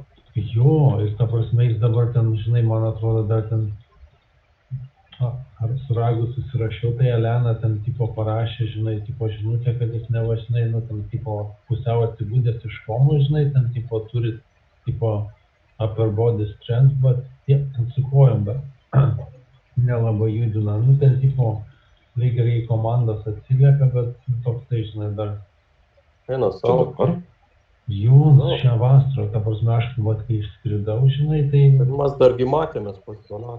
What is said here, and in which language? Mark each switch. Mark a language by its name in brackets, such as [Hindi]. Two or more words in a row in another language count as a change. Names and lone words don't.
[Lithuanian] Jo, ir ta prasme, jis dabar ten, žinai, man atrodo, dar ten ar su Ragu susirašiau, tai Elena ten tipo parašė, žinai, tipo žinutę, kad jis neva, žinai, ten tipo pusiau atsibūdęs iš komo, žinai, ten tipo turi tipo [English] upper body strength, [Lithuanian] bet tiek ten su kojom dar nelabai judina, ten tipo lyg ir į komandas atsiliepia, bet toks tai, žinai, dar. Eina savo. Jau šią vasarą, ta prasme, aš kai išskridau, žinai, tai... Mes dargi matėmės pas Donatą.